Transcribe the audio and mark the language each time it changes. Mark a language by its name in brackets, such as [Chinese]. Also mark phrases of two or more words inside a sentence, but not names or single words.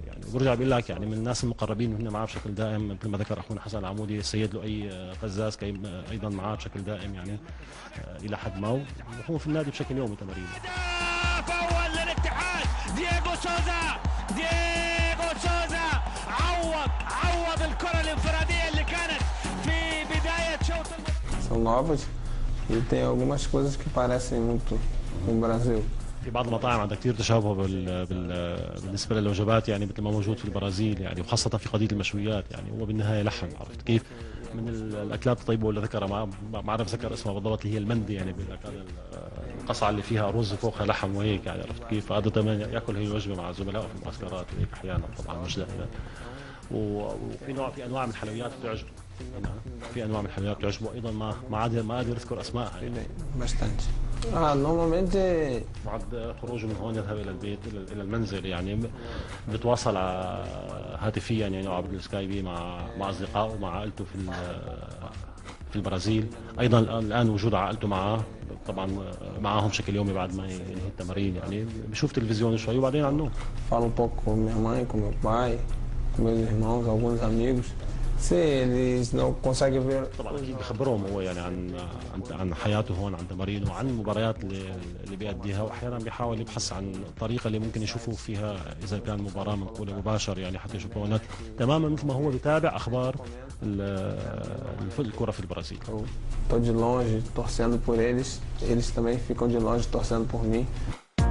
[Arabic] يعني وبرجع بقول لك يعني من الناس المقربين هن معاه بشكل دائم، مثل ما ذكر اخونا حسن العمودي السيد لؤي قزاز ايضا معاه بشكل دائم يعني الى حد ما، وهو في النادي بشكل يومي تمارين. هدف اول للاتحاد، دييغو سوزا عوض الكره الانفراديه اللي كانت في بدايه شوط [Portuguese] São novas e tem algumas coisas que parecem muito com o Brasil. [Arabic] في بعض المطاعم عندها كثير تشابه بالنسبه للوجبات، يعني مثل ما موجود في البرازيل، يعني وخاصه في قضيه المشويات. يعني هو بالنهايه لحم، عرفت كيف؟ من الاكلات الطيبه اللي ذكرها ما بعرف ذكر اسمها بالضبط، اللي هي المندي، يعني القصعه اللي فيها رز فوقها لحم وهيك، يعني عرفت كيف؟ فهذا كمان ياكل هي الوجبه مع زملائه في المعسكرات وهيك احيانا، طبعا مش دائما. وفي انواع من الحلويات بتعجبه، في انواع من الحلويات بتعجبه ايضا، ما قادر اذكر اسمائها يعني. [Portuguese] Bastante. Normalmente [Arabic] بعد خروجه من هون يذهب الى البيت الى المنزل، يعني بتواصل هاتفيا يعني عبر السكايبي مع اصدقائه مع عائلته في البرازيل. ايضا الان وجود عائلته معه طبعا معاهم بشكل يومي بعد ما ينهي التمارين، يعني بشوف تلفزيون شوي وبعدين على النوم. [Portuguese] falo um pouco com minha mãe, com meu pai, com meus irmãos, alguns amigos. Se eles não conseguem ver. [Arabic] طبعا اكيد بخبرهم هو يعني عن حياته هون، عن تمارينه، وعن المباريات اللي بيأديها، واحيانا بيحاول يبحث عن الطريقه اللي ممكن يشوفوا فيها اذا كان مباراه منقوله مباشر، يعني حتى يشوفوا هناك تماما مثل ما هو بيتابع اخبار الكره في البرازيل. [Portuguese] Estou de longe torcendo por eles, eles também ficam de longe torcendo por mim.